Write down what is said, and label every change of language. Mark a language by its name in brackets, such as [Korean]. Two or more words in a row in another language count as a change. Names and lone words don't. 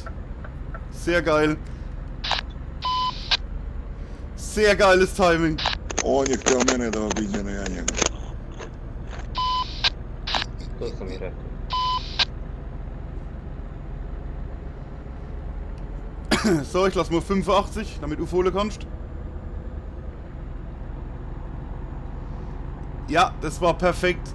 [German] Sehr geil. Sehr geiles Timing. [Croatian] On je htio mene da obiđe, ne ja njega. To sam i rekao. [German] So, ich lass mal 85, damit du Fohle kannst. Ja, das war perfekt.